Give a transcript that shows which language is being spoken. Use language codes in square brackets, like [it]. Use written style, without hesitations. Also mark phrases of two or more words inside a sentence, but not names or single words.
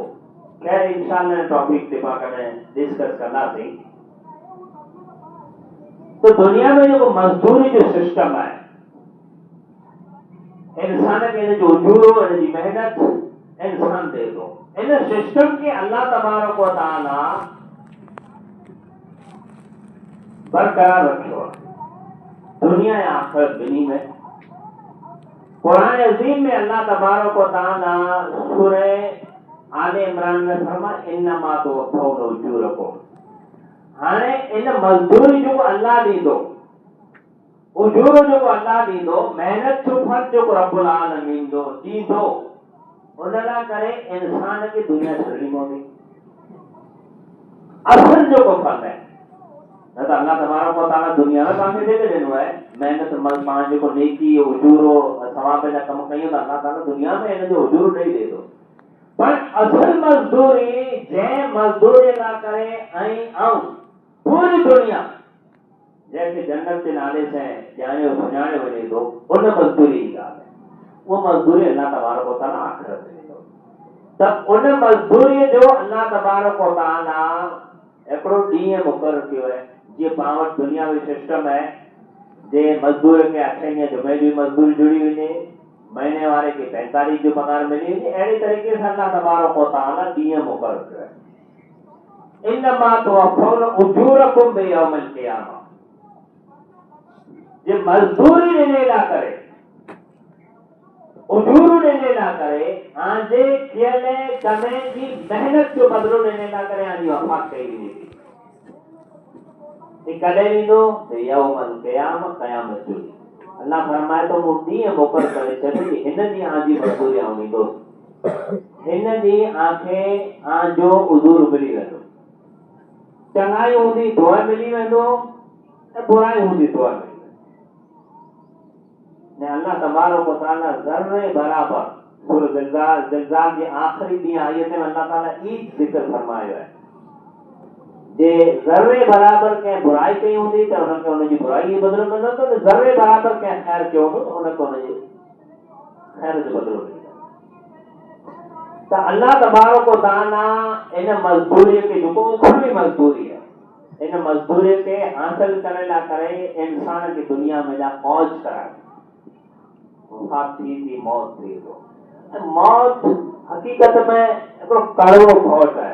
[sd] खैर इंशाअल्लाह टॉपिक ते पाण कॾहिं डिस्कस कंदासीं। तो दुनिया में जेको मजदूरी जो सिस्टम आहे, इंसान खे इन जो उजूरो, इन जी मेहनत इंसान दे थो। इन सिस्टम खे [ar] الله تبارك وتعالى [sd] बरकरार रखियो आहे दुनिया या आखिरत ॿिन्ही में। कुरान अज़ीम में [ar] الله تبارك وتعالى [sd] सूरह आले इमरान में फरमाए [ar] إنما توفون أجوركم. [sd] हाणे इन मजदूरी जो अल्लाह ॾींदो, उजूरो जो अल्लाह ॾींदो, मेहनत जो फल जो [ar] رب العالمين [sd] ॾींदो। उन लाइ करे इंसान खे दुनिया छॾणी पवंदी। असल जेको फल आहे न त [ar] الله تبارك وتعالى [sd] दुनिया में तव्हांखे ॾेई ॾिनो आहे महिनत पाण जेको नेकी उजूरो सवाब जा कम कयूं था [ar] الله تعالى [sd] दुनिया में हिन जो उजूरो ॾेई ॾिए थो। पर असल मज़दूरी जंहिं मज़दूरी लाइ करे ऐं पूरी दुनिया जंहिंखे जन्नत जे नाले सां ॼाणियो सुञाणियो वञे थो उन मज़दूरी जी ॻाल्हि आहे। उहा मज़दूरी [ar] الله تبارك وتعالى [sd] आख़िरत में ॾींदो। त उन मज़दूरीअ जो [ar] الله تبارك وتعالى [sd] हिकिड़ो ॾींहुं मुक़ररु कयो आहे। जीअं पाण वटि दुनिया में सिस्टम आहे जे मज़दूर खे 8 ॾींहं जुमे जी मज़दूरी जुड़ी वञे, महीने वारे खे 45 जो पगार मिली वञे, अहिड़ी तरीक़े सां [ar] الله تبارك وتعالى [sd] ॾींहुं मुक़ररु कयो आहे। [ar] إنما توفون أجوركم بيوم القيامة. [sd] जे मज़दूरी ॾिने लाइ करे उजूर ॾिने लाइ करे आंजे कयल कमे जी महिनत जो बदिलो ॾिने लाइ करे आंजी वफ़ात कई वेंदी। कॾहिं ॾींदो त [ar] يوم القيامة [sd] क़यामत जो अल्लाह फरमाए थो मूं ॾींहुं मुक़ररु करे छॾी हिन ॾींहुं आंजी मज़दूरी आउं ॾींदुसि। हिन ॾींहुं आंखे आंजो उजूर मिली वेंदो। चङाई हूंदी दुआ मिली वेंदो ऐं बुराई हूंदी दुआ मिली वेंदो। ने [ar] الله تبارك وتعالى [sd] ज़र्रे बराबर सूरह ज़िलज़ाल जे आख़िरी ॾींहुं आयत में [ar] الله تعالى [sd] ई ज़िक्र फरमायो आहे जे ज़र्रे बराबर कंहिं बुराई कई हूंदी त हुनखे हुनजी बुराई जो बदिलो मिलंदो, त ज़र्रे बराबर कंहिं ख़ैर कयो हूंदो त हुनखे हुनजे ख़ैर जो बदिलो मिलंदो। त [ar] الله تبارك وتعالى [sd] इन मज़दूरीअ खे जेको उखड़ी मज़दूरी आहे इन मज़दूरीअ खे हासिल करण लाइ करे इंसान खे दुनिया में जा मौज कराए। वफ़ात थी मौत थिए थो ऐं मौत हक़ीक़त में हिकिड़ो कड़वो घोट आहे।